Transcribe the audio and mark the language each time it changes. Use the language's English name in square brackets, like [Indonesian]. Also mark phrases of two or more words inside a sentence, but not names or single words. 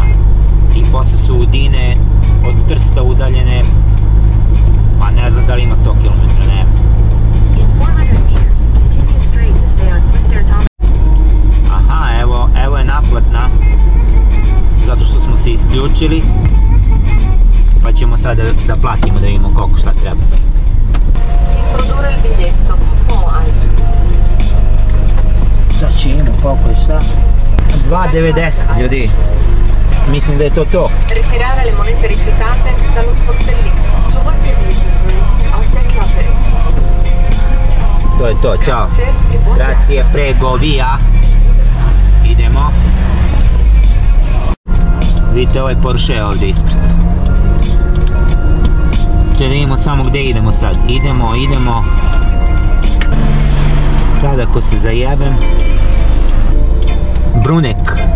[Serbian] I posle su Udine od Trsta udaljene, pa ne znam da li ima 100 km, ne. Aha, evo je naplatna, zato što smo se isključili, pa ćemo sad da platimo, da vidimo koliko šta treba. [Italian] Introdurre il biglietto, [Serbian] Sad ćemo, koliko je šta? 2,90 ljudi. Mislim da je to to. [Italian] Ritirare le monete rifiutate dallo sportellino. [Serbian] To je to, čao. [Italian] Grazie, prego, via. [Serbian] Idemo. Vidite, ovaj Porsche ovdje ispred. Da vidimo samo gdje idemo sad. Idemo. Sad ako se zajebem. Brunek.